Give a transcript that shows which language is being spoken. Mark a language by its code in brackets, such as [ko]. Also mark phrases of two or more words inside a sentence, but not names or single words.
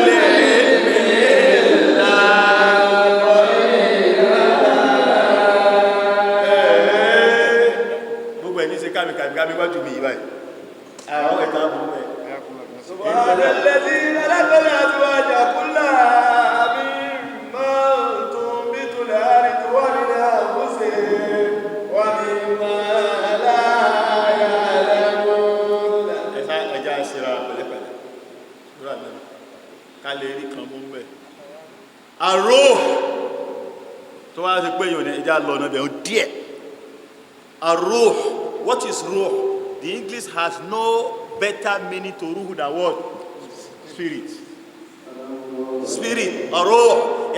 [ar] سبحان الذي خلق الأزواج كلها مما تنبت الأرض ومن أنفسهم ومما لا يعلمون. [yo] Arrow tó wá sí pé yóò ní ẹja lọ náà bẹ̀rù díẹ̀. [en] Arrow, what is ruh? The English has no better meaning to ruh than what? Spirit. Spirit, arrow.